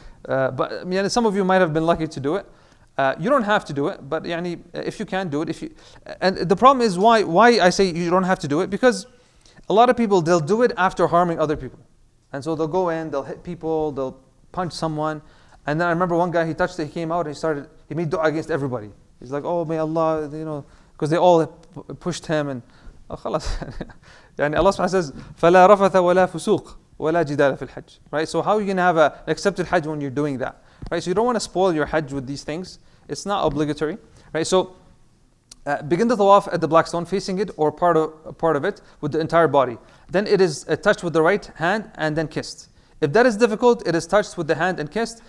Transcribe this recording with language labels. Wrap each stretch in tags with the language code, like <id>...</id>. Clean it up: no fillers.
<en>But some of you might have been lucky to do it. You don't have to do it, but if you can do it, and the problem is why I say you don't have to do it, because a lot of people, they'll do it after harming other people, and so they'll go in, they'll hit people, they'll punch someone, and then I remember one guy, he touched it, he came out, he made dua against everybody. He's like, oh, may Allah, because they all pushed him, and خلاص. Allah subhanahu says,</en> <ar>فَلَا رَفَثَ وَلَا فُسُوقَ وَلَا جِدَالَ فِي الْحَجِّ.</ar> <en>Right? So how are you going to have an accepted Hajj when you're doing that? Right? So you don't want to spoil your Hajj with these things. It's not obligatory. Right? So begin the tawaf at the black stone, facing it or part of it with the entire body. Then it is touched with the right hand and then kissed. If that is difficult, it is touched with the hand and kissed.</en>